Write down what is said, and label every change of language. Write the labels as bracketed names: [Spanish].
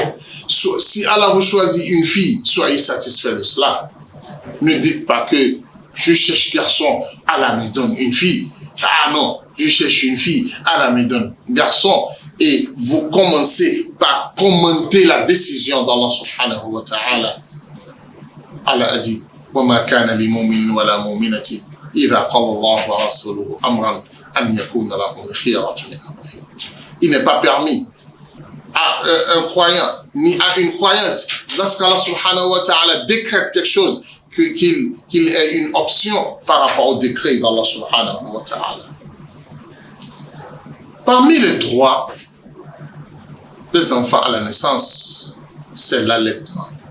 [French] Si Allah vous choisit une fille, soyez satisfaits de cela. Ne dites pas que je cherche garçon, Allah me donne une fille. Ah non, je cherche une fille, Allah me donne garçon. Et vous commencez par commenter la décision d'Allah subhanahu wa ta'ala. Allah a dit, [Arabic] وَمَا كَانَ لِمُؤْمِنٍ وَلَا مُؤْمِنَةٍ إِذَا قَضَى اللَّهُ وَرَسُولُهُ أَمْرًا أَنْ يَكُونَ لَهُمُ الْخِيَرَةُ مِنْ أَمْرِهِمْ. [French] Il n'est pas permis à un croyant ni à une croyante, lorsqu'Allah subhanahu wa ta'ala décrète quelque chose, qu'il ait une option par rapport au décret d'Allah subhanahu wa ta'ala. Parmi les droits des enfants à la naissance, c'est l'allaitement.